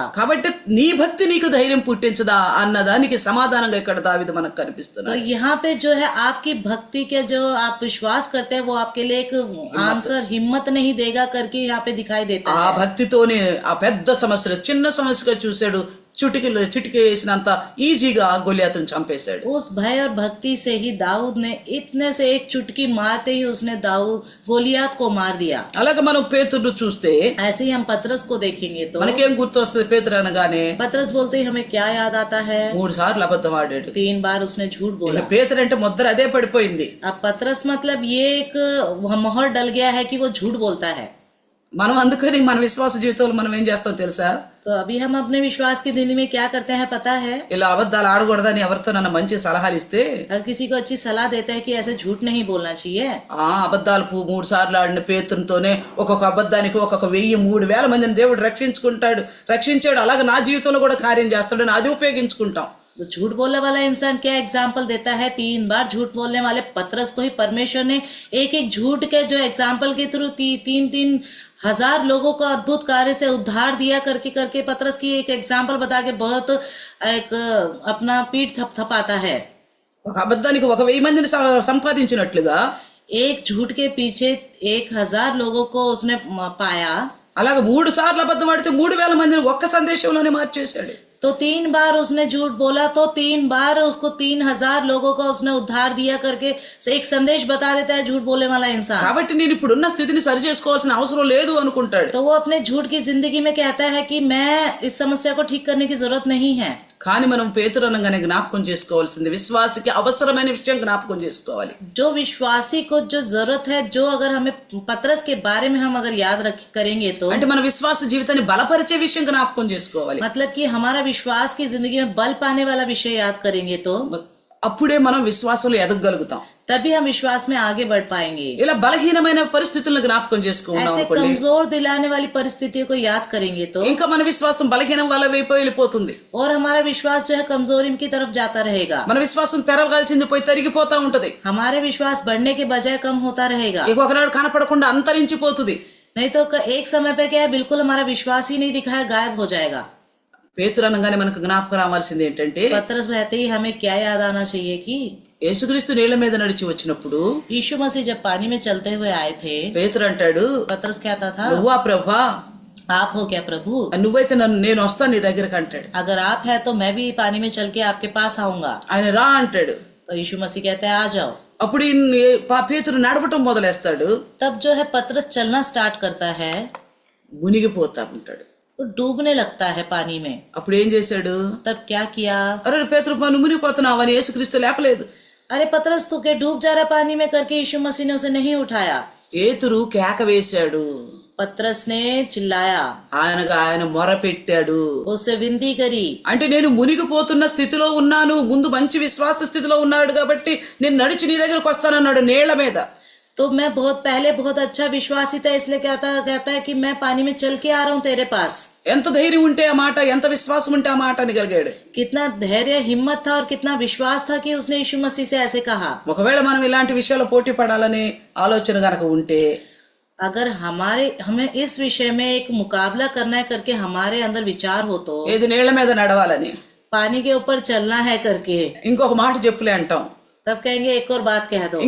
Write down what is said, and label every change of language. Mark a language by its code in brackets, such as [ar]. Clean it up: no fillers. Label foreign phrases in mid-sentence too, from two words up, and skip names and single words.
[te] కాబట్టి నీ భక్తి నీకు ధైర్యం పుట్టించదా అన్నదానికి సమాధానంగా ఇక్కడ దావీదు మనకు [hi] तो [te] కనిపిస్తున్నాడు. [hi] यहाँ पे जो है आपकी भक्ति के जो आप विश्वास करते हैं वो आपके लिए एक आंसर हिम्मत नहीं देगा करके यहाँ पे दिखाई देता ఆ है. [te] భక్తితోనే ఆ పెద్ద సమస్య చిన్న సమస్యగా చూశాడు. చిటికి వేసినంత ఈజీగా గొలియాతును చంపేశాడు. [hi] उस भय और भक्ति से ही दाऊद ने इतने से एक चुटकी मारते ही उसने दाऊद गोलियात को मार दिया. [te] అలాగే మనం పేతురు చూస్తే [hi] ऐसे ही हम पतरस को देखेंगे तो [te] మనకేం గుర్తు వస్తుంది? పేతురు అనగానే [hi] पतरस बोलते ही हमें क्या याद आता है? [te] 3 సార్లు అబద్ధం ఆడాడు. [hi] 3 बार उसने झूठ बोला. [te] పేతురు అంటే ముద్ర అదే పడిపోయింది. [hi] अब पतरस मतलब ये एक मोहर डल गया है कि वो झूठ बोलता है. [te] మనం అందుకని మన విశ్వాస జీవితంలో మనం ఏం చేస్తాం తెలుసా? [hi] तो अभी हम अपने विश्वास की जिंदगी में क्या करते हैं पता है? [te] ఇలా అబద్ధాలు ఆడకూడదని ఎవరితో నన్ను మంచి సలహాలు ఇస్తే, [hi] अगर किसी को अच्छी सलाह देते हैं कि ऐसे झूठ नहीं बोलना चाहिए, [te] ఆ అబద్ధాలు 3 సార్లు ఆడిన పేతురుతోనే ఒక్కొక్క అబద్ధానికి 1,000-3,000 మందిని దేవుడు రక్షించాడు. అలాగే నా జీవితంలో కూడా కార్యం చేస్తాడని అది ఉపయోగించుకుంటాం. [hi] तो झूठ बोलने वाला इंसान क्या एग्जाम्पल देता है? 3 बार झूठ बोलने वाले पतरस को ही परमेश्वर ने एक झूठ के जो एग्जाम्पल के थ्रू 3 हजार लोगों को अद्भुत कार्य से उद्धार दिया करके पतरस की एक एग्जाम्पल बता के बहुत एक अपना पीठ थपथपाता है. [te] ఒక అబద్ధానికి 1,000 మందిని సంపాదించినట్లుగా [hi] एक झूठ के पीछे 1,000 लोगों को उसने पाया. [te] అలాగే 3 సార్లు అబద్ధం ఆడితే 3,000 మందిని ఒక్క సందేశంలోనే మార్చేశాడు. [hi] तो 3 बार उसने झूठ बोला तो 3 बार उसको 3,000 लोगों को उसने उद्धार दिया करके एक संदेश बता देता है झूठ बोलने वाला इंसान. [te] కాబట్టి నేను ఇప్పుడున్న స్థితిని సరి చేసుకోవాల్సిన అవసరం లేదు అనుకుంటాడు. [hi] तो वो अपने झूठ की जिंदगी में कहता है कि मैं इस समस्या को ठीक करने की जरूरत नहीं है. [te] కానీ మనం పేతురు అనగానే జ్ఞాపకం చేసుకోవాల్సింది విశ్వాసికి అవసరమైన విషయం జ్ఞాపకం చేసుకోవాలి. [hi] जो विश्वासी को जो जरूरत है, जो अगर हमें पतरस के बारे में हम अगर याद करेंगे तो [te] అంటే మన విశ్వాస జీవితాన్ని బలపరిచే విషయం జ్ఞాపకం చేసుకోవాలి. [hi] मतलब कि हमारा विश्वास की जिंदगी में बल पाने वाला विषय याद करेंगे तो [te] అప్పుడే మనం విశ్వాసంలో ఎదగగలుగుతాం. [hi] तभी हम विश्वास में आगे बढ़ पाएंगे. [te] ఇలా బలహీనమైన పరిస్థితులను జ్ఞాపకం చేసుకున్నాం [hi] ऐसे [te] అనుకోండి, [hi] कमजोर दिलाने वाली परिस्थितियों को याद करेंगे तो [te] ఇంకా మన విశ్వాసం బలహీనం వల్ల వైపు వెళ్ళిపోతుంది. [hi] और हमारा विश्वास जो है कमजोरी की तरफ जाता रहेगा. [te] మన విశ్వాసం పెరగాల్సింది పోయి తరిగిపోతా ఉంటది. [hi] हमारे विश्वास बढ़ने के बजाय कम होता रहेगा. [te] ఒకనాడు కనపడకుండా అంతరించిపోతుంది. [hi] नहीं तो एक समय पे क्या है, बिल्कुल हमारा विश्वास ही नहीं दिखाया, गायब हो जाएगा. [te] పేతురు అనగానే మనకు జ్ఞాపకం రావాల్సింది ఏంటంటే, [hi] पतरस कहते ही हमें क्या याद आना चाहिए कि [te] యేసుక్రీస్తు నీళ్ల మీద నడిచి వచ్చినప్పుడు [hi] यीशु मसीह जब पानी में चलते हुए आए थे, [te] పేతురు అంటాడు, [hi] पतरस कहता था, [te] నువ్వా ప్రభా, [hi] आप हो क्या प्रभु? [te] నువ్వైతే నేను వస్తాను నీ దగ్గరకు అంటాడు. [hi] अगर आप है तो मैं भी पानी में चल के आपके पास आऊंगा. [te] ఆయన రా అంటాడు. [hi] तो यीशु मसीह कहते हैं आ जाओ. [te] అప్పుడు పేతురు నడవటం మొదలేస్తాడు. [hi] तब जो है पतरस चलना स्टार्ट करता है, [te] మునిగిపోతా ఉంటాడు. [hi] तो डूबने लगता है पानी में. [te] అప్పుడు ఏం చేశాడు? [hi] तब क्या किया? [te] అరే పేతురు నువ్వు మునిగిపోతున్నావు అని యేసుక్రీస్తు లేపలేదు. [hi] अरे पतरस तू क्या डूब जा रहा पानी में करके यीशु मसीह ने उसे नहीं उठाया. [te] పేతురు కేక వేశాడు. [hi] पतरस ने चिल्लाया, [te] ఆయన మొర పెట్టాడు. [hi] उससे विनती करी. [te] అంటే నేను మునిగిపోతున్న స్థితిలో ఉన్నాను, ముందు మంచి విశ్వాస స్థితిలో ఉన్నాడు కాబట్టి నేను నడిచి నీ దగ్గరకు వస్తానన్నాడు నీళ్ల మీద. [hi] तो मैं बहुत पहले बहुत अच्छा विश्वासी था, इसलिए कहता है कि मैं पानी में चल के आ रहा हूँ तेरे पास. [te] ఎంత ధైర్యం ఉంటే ఆ మాట, ఎంత విశ్వాసం ఉంటే ఆ మాట అనగలిగాడు. [hi] कितना धैर्य हिम्मत था और कितना विश्वास था कि उसने यीशु मसीह से ऐसे कहा. [te] ఒకవేళ మనం ఇలాంటి విషయాల్లో పోటీ పడాలనే ఆలోచన గనక ఉంటే, [hi] अगर हमें इस विषय में एक मुकाबला करना है करके हमारे अंदर विचार हो तो [te] ఏది నీళ్ల మీద నడవాలని, [hi] पानी के ऊपर चलना है करके, [te] ఇంకొక మాట చెప్పులే అంటాం, [hi] तब कहेंगे एक और बात कह दो,